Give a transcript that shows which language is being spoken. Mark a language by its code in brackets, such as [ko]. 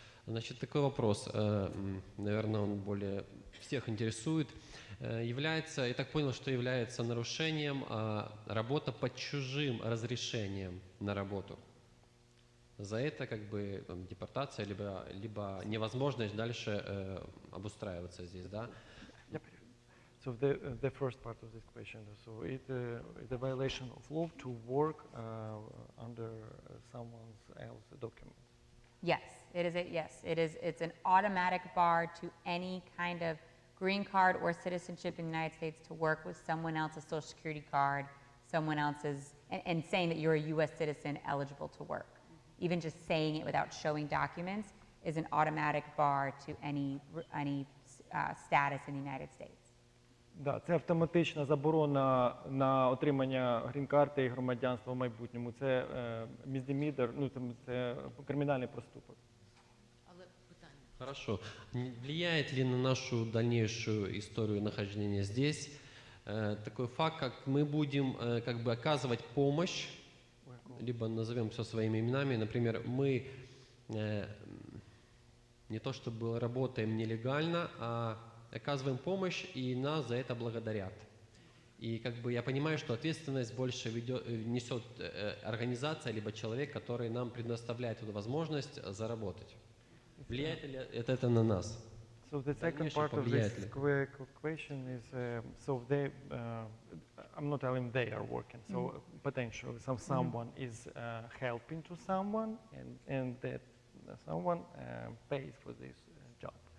[ru] Значит, такой вопрос, наверное, он более всех интересует. Является, я так понял, что является нарушением работа под чужим разрешением на работу. За это как бы депортация, либо невозможность дальше обустраиваться здесь, да? [en] So the first part of this question, so it's a violation of law to work under someone else's document. Yes, it is. It's an automatic bar to any kind of green card or citizenship in the United States to work with someone else's social security card, someone else's, and saying that you're a U.S. citizen eligible to work. Even just saying it without showing documents is an automatic bar to any status in the United States. [uk] Да, це автоматична заборона на отримання грін-карти і громадянства в майбутньому. Це misdemeanor, ну це кримінальний проступок. [ru] Хорошо. Влияет ли на нашу дальнейшую историю нахождения здесь такой факт, как мы будем как бы оказывать помощь, либо назовем все своими именами, например, мы не то чтобы работаем нелегально, а оказываем помощь, и нас за это благодарят. И как бы я понимаю, что ответственность больше несет организация, либо человек, который нам предоставляет эту возможность заработать. Влияет ли это на нас? [en] So the second part of this question is, so they, I'm not telling they are working, so potentially someone is helping to someone, and that someone pays for this job.